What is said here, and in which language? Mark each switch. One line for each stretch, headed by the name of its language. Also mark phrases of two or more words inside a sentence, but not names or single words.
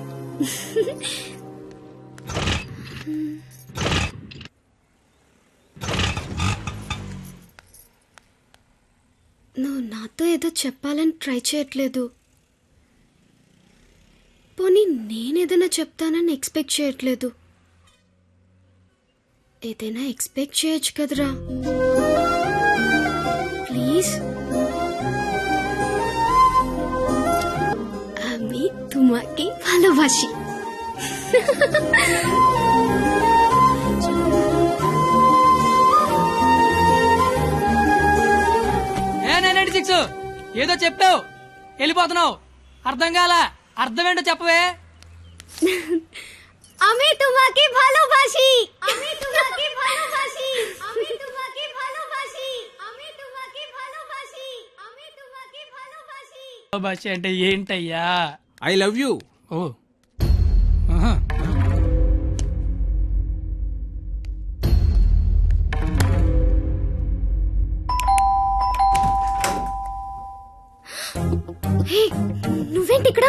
Telugu: నువ్వు నాతో ఏదో చెప్పాలని ట్రై చేయట్లేదు. పోనీ నేనేదైనా చెప్తానని ఎక్స్పెక్ట్ చేయట్లేదు. ఏదైనా ఎక్స్పెక్ట్ చేయొచ్చు కదరా, ప్లీజ్.
Bangla: আমি তোমাকে ভালোবাসি.
Telugu: ఏదో చెప్తావు, వెళ్ళిపోతున్నావు. అర్థం కాల? అర్థం ఏంటో చెప్పవే.
Bangla: আমি তোমাকে ভালোবাসি. আমি তোমাকে ভালোবাসি. আমি তোমাকে ভালোবাসি. আমি তোমাকে ভালোবাসি. আমি তোমাকে ভালোবাসি.
Telugu: భాష అంటే ఏంటయ్యా?
English: I love you.
Telugu: ఓ. ఆహా. హే, నువ్వేంటి ఇక్కడ?